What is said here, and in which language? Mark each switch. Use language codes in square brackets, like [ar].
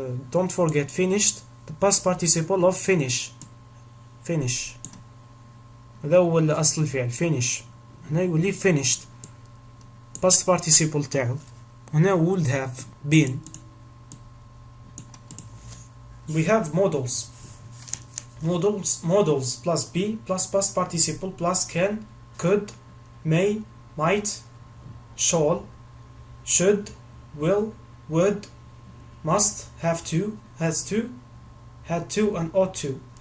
[en] Don't forget finished, the past participle of finish. [ar] هذا هو أصل الفعل finish. هنا يولي finished past participle تاعو. [en] هنا would have been. We have modals plus be plus past participle plus can, could, may, might, shall, should, will, would, must, have to, has to, had to, and ought to.